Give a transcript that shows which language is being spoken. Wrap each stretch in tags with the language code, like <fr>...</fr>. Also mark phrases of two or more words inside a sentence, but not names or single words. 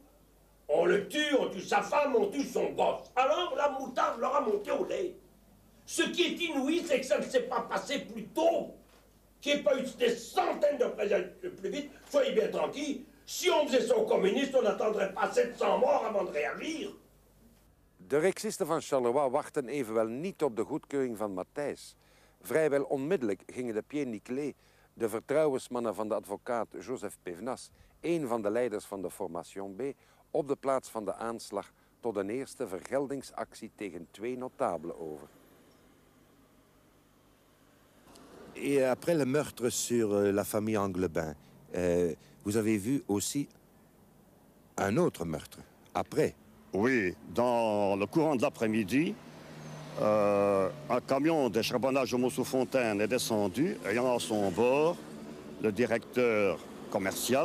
<fr>On le tue, on tue sa femme, on tue son gosse. Alors la moutarde leur a monté au lait. Ce qui est inouï, c'est que ça ne s'est pas passé plus tôt. Qu'il n'y ait pas eu des centaines de présents plus vite. Soyez bien tranquilles. Si on faisait ça aux communistes, on n'attendrait pas 700 morts avant de réagir.</fr> <nl>De Rijksisten van Charleroi wachten evenwel niet op de goedkeuring van Matthijs. Vrijwel onmiddellijk gingen de Pied Niclé, de vertrouwensmannen van de advocaat Joseph Pévenas, een van de leiders van de Formation B, op de plaats van de aanslag tot een eerste vergeldingsactie tegen 2 notabelen over.</nl> <fr>Et après le meurtre sur la famille Anglebin, vous avez vu aussi un autre meurtre, après. Oui, dans le courant de l'après-midi, un camion de charbonnage au Mousseau-Fontaine est descendu, ayant à son bord le directeur commercial</fr>